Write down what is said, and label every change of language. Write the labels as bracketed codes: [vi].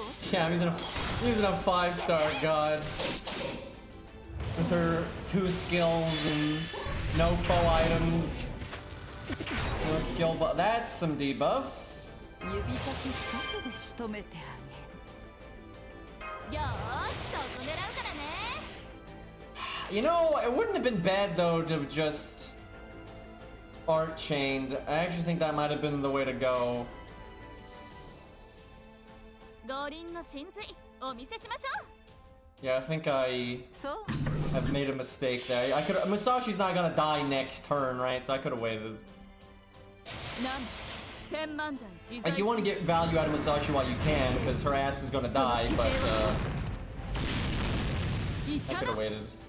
[en] Yeah, I'm using a 5-star god. With her 2 skills and no foe items. No skill, but that's some debuffs. [ja] 指先一つで仕留めてあげる。よーし、そこ狙うからね。 [en] You know, it wouldn't have been bad though to have just art chained. I actually think that might have been the way to go. [ja] 五輪の真髄お見せしましょう。 [en] Yeah, I think I [ja] そう。 [en] have made a mistake there. I could. Musashi's not gonna die next turn, right? So I could have waited. [ja] なん。天満台自在。 [en] Like you want to get value out of Musashi while you can, because her ass is gonna die. But I could have waited.